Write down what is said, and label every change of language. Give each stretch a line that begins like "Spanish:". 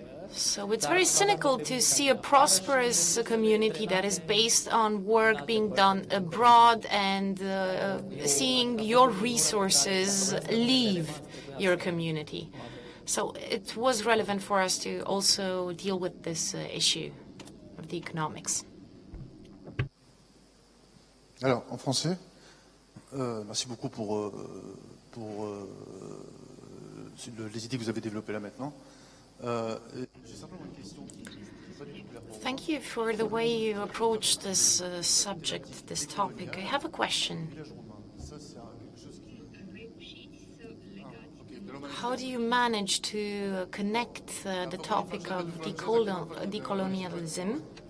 English: So it's very cynical to see a prosperous community that is based on work being done abroad and seeing your resources leave your community. So it was relevant for us to also deal with this issue of the economics.
French: Alors, en français, merci beaucoup pour les idées que vous avez développées là maintenant.
English: Thank you for the way you approach this subject, this topic. I have a question. How do you manage to connect the topic of decolonialism?